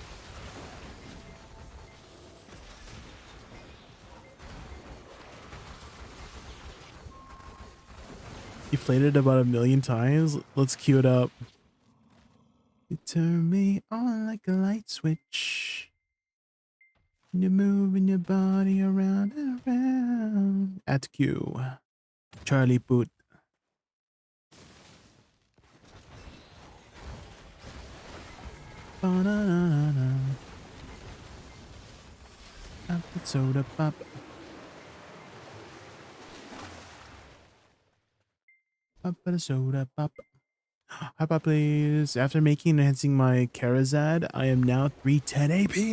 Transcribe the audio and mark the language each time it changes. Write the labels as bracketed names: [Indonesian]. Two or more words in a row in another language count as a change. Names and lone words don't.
[English] You played it about 1,000,000 times. Let's cue it up. You turn me on like a light switch. You're moving your body around and around. At Q. Charlie Puth. Ba-na-na-na-na. Apple soda pop. Apple soda pop. Hi, pop, please. After making and enhancing my Karazad, I am now 310 AP.